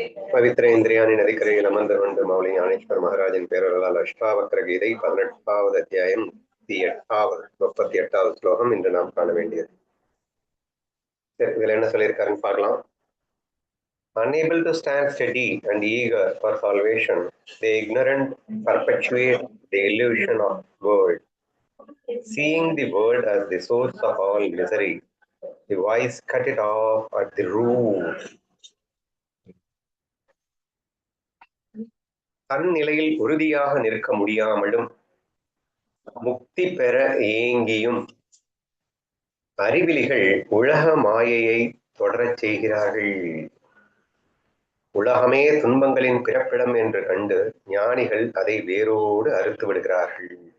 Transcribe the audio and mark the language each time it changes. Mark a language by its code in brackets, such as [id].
[ta] பவித்ர இந்திரியாணி நதிக்கரையில் அமர்ந்து கொண்டு மௌலி ஞானேஸ்வர் மகாராஜின் பேரர்களால் அஷ்டாவக்ர கீதை 18வது அத்தியாயம் 38வது ஸ்லோகம் இன்று நாம் காண வேண்டியது. இதுல என்ன சொல்லியிருக்காருன்னு பார்க்கலாம். [en] Unable to stand steady and eager for salvation, the ignorant perpetuate the illusion of world. Seeing the world as the source of all misery, the wise cut it off at the root. [ta] தன் நிலையில் உறுதியாக நிற்க முடியாமலும் முக்தி பெற ஏங்கியும் அறிவிலிகள் உலக மாயையை தொடரச் செய்கிறார்கள். உலகமே துன்பங்களின் பிறப்பிடம் என்று கண்டு ஞானிகள் அதை வேரோடு அறுத்து விடுகிறார்கள்.